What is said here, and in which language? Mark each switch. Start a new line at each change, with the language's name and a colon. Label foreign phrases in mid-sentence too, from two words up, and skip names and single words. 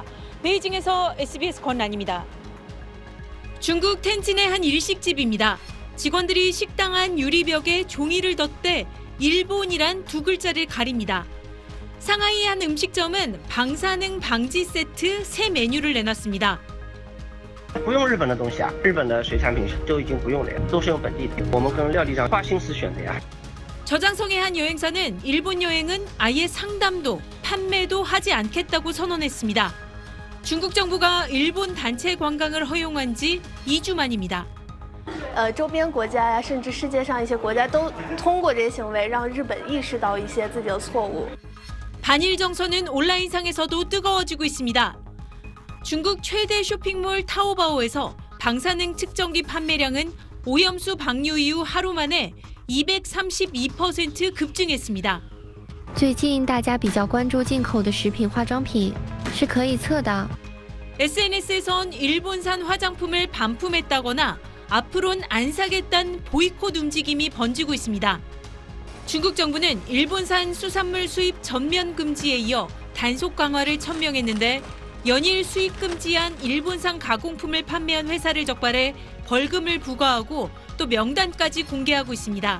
Korean: 베이징에서 SBS 권란입니다. 중국 텐진의 한 일식집입니다. 직원들이 식당 안 유리벽에 종이를 덧대 일본이란 두 글자를 가립니다. 상하이의 한 음식점은 방사능 방지 세트 새 메뉴를 내놨습니다.
Chinese: 不用日本的东西啊，日本的水产品就已经不用了呀，都是用本地的。我们跟料理长花心思选的呀。
Korean: 저장성의 한 여행사는 일본 여행은 아예 상담도 판매도 하지 않겠다고 선언했습니다. 중국 정부가 일본 단체 관광을 허용한 지 2주 만입니다.
Chinese: 周边国家呀，甚至世界上一些国家都通过这些行为，让日本意识到一些自己的错误。
Korean: 반일 정서는 온라인상에서도 뜨거워지고 있습니다. 중국 최대 쇼핑몰 타오바오에서 방사능 측정기 판매량은 오염수 방류 이후 하루 만에 232% 급증했습니다.
Chinese: 最近大家比较关注进口的食品化妆品是可以测的。
Korean: SNS에선 일본산 화장품을 반품했다거나 앞으론 안 사겠다는 보이콧 움직임이 번지고 있습니다. 중국 정부는 일본산 수산물 수입 전면 금지에 이어 단속 강화를 천명했는데 연일 수입 금지한 일본산 가공품을 판매한 회사를 적발해 벌금을 부과하고 또 명단까지 공개하고 있습니다.